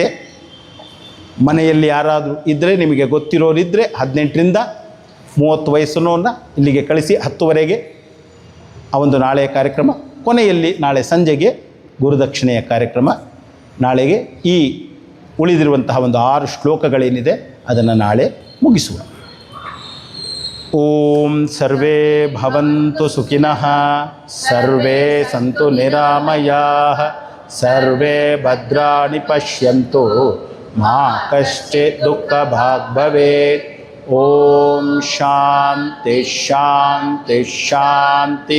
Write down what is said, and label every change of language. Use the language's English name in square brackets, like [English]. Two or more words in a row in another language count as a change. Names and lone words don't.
[Kannada] ಮನೆಯಲ್ಲಿ ಯಾರಾದರೂ ಇದ್ದರೆ, ನಿಮಗೆ ಗೊತ್ತಿರೋರಿದ್ದರೆ 18ರಿಂದ 30 ವಯಸ್ಸನ್ನು ಇಲ್ಲಿಗೆ ಕಳಿಸಿ 10ವರೆಗೆ ಆ ಒಂದು ನಾಳೆಯ ಕಾರ್ಯಕ್ರಮ. ಕೊನೆಯಲ್ಲಿ ನಾಳೆ ಸಂಜೆಗೆ ಗುರುದಕ್ಷಿಣೆಯ ಕಾರ್ಯಕ್ರಮ. ನಾಳೆಗೆ ಈ ಉಳಿದಿರುವಂತಹ ಒಂದು 6 ಶ್ಲೋಕಗಳೇನಿದೆ ಅದನ್ನು ನಾಳೆ ಮುಗಿಸುವ. [Sanskrit] ಓಂ ಸರ್ವೇ ಭವಂತು ಸುಖಿನಃ, ಸರ್ವೇ ಸಂತು ನಿರಾಮಯಾಃ, ಸರ್ವೇ ಭದ್ರಾಣಿ ಪಶ್ಯಂತು, ಮಾ ಕಶ್ಚಿತ್ ದುಃಖಭಾಗ್ ಭವೇತ್. ಓಂ ಶಾಂತಿ ಶಾಂತಿ ಶಾಂತಿ.